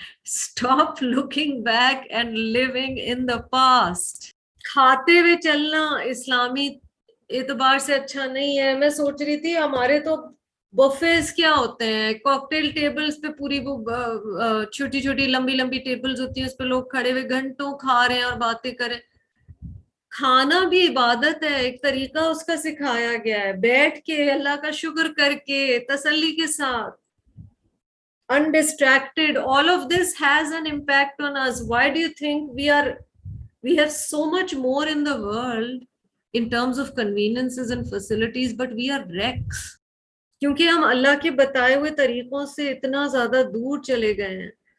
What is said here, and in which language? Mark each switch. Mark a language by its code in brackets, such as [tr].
[en] Stop looking back and living in the past. [ur] کھاتے ہوئے چلنا اسلامی اعتبار سے اچھا نہیں ہے. میں سوچ رہی تھی ہمارے تو بفیز کیا ہوتے ہیں, کاکٹیل ٹیبلز پہ پوری وہ چھوٹی چھوٹی لمبی لمبی ٹیبلز ہوتی ہیں, اس پہ لوگ کھڑے ہوئے گھنٹوں کھا رہے ہیں اور باتیں کریں. کھانا بھی عبادت ہے, ایک طریقہ اس کا سکھایا گیا ہے, بیٹھ کے اللہ کا شکر کر کے تسلی کے ساتھ, undistracted. [en] All of this has an impact on us. Why do you think we have so much more in the world in terms of conveniences and facilities, but we are wrecks? [ur] کیونکہ ہم اللہ کے بتائے ہوئے طریقوں سے اتنا زیادہ دور چلے گئے ہیں.